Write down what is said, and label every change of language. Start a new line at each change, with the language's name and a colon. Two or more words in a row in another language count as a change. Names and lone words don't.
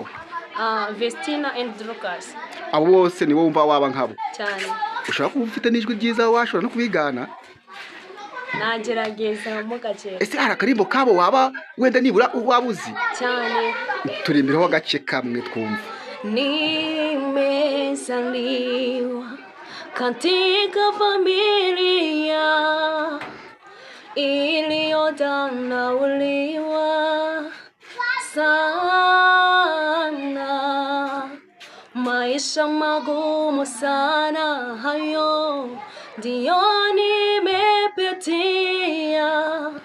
Kinyarwanda: Vestina and Dorcas. Abo bose ni wowe wumva waba nkabo? Cyane. Ushaka kuba ufite n'ijwi ryiza, washobora no kubigana? Nagerageza mu gace. Ese hari akarimbo kabo waba wenda nibura wabuzi? Cyane. Turimbiraho agace kamwe twumva.
Swahili: Nimezaliwa katika familia iliyodharauliwa sana, maisha magumu sana, hayo ndiyo nimepitia.